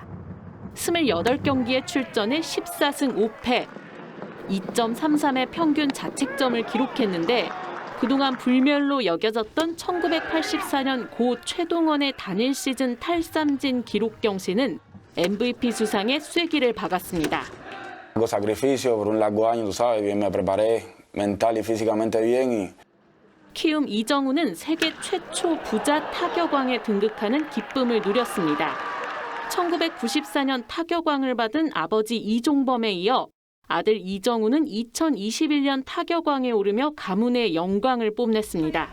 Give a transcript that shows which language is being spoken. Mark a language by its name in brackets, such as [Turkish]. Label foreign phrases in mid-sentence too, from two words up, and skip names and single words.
[Korean] 28경기에 출전해 14승 5패, 2.33의 평균 자책점을 기록했는데 그동안 불멸로 여겨졌던 1984년 고 최동원의 단일 시즌 탈삼진 기록 경신은 MVP 수상의 쐐기를 박았습니다. [Spanish] Sacrificio por un largo año, tú sabes, bien me preparé mental y físicamente bien y [Korean] 키움 이정후는 세계 최초 부자 타격왕에 등극하는 기쁨을 누렸습니다. 1994년 타격왕을 받은 아버지 이종범에 이어 아들 이정후는 2021년 타격왕에 오르며 가문의 영광을 뽐냈습니다.